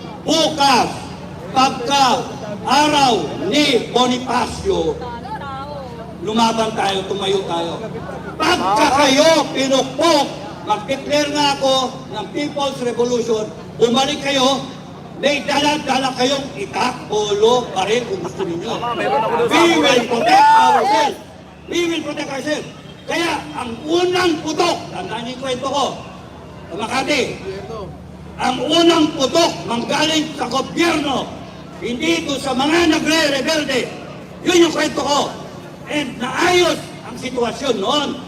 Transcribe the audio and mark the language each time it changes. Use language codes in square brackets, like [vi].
[tl] Bukas, pagka araw ni Bonifacio, lumaban tayo, tumayo tayo. Pagka kayo pinukpok, mag-declare nga ako ng People's Revolution, bumalik kayo, may dala-dala kayong itak, polo, baril kung gusto ninyo. [en] We will protect ourselves. We will protect ourselves. [tl] Kaya ang unang putok, tandaan niyo yung kwento ko, sa Makati, ang unang putok manggaling sa gobyerno, hindi ito sa mga nagre-rebelde. Yun yung kwento ko. And naayos ang sitwasyon noon.